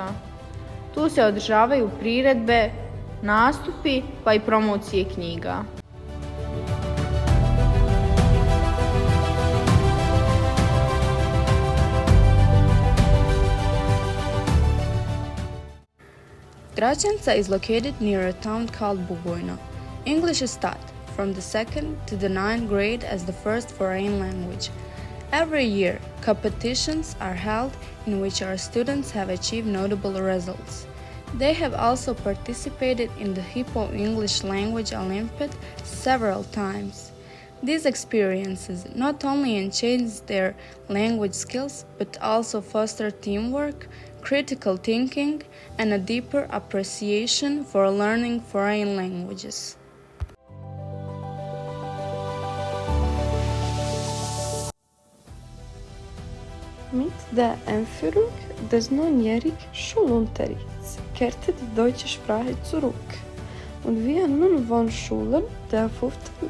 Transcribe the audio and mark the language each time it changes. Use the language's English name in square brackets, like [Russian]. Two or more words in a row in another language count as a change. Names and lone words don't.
[Bosnian] Tu se održavaju priredbe, nastupi pa i promocije knjiga. [English] Gračanica is located near a town called Bugojno. English is taught from the 2nd to the 9th grade as the first foreign language. Every year, competitions are held in which our students have achieved notable results. They have also participated in the Hippo English Language Olympiad several times. These experiences not only enhance their language skills but also foster teamwork, critical thinking, and a deeper appreciation for learning foreign languages. [German] Mit der Einführung des neunjährigen Schulunterrichts kehrte die deutsche Sprache zurück und wir nun wollen Schüler der 5.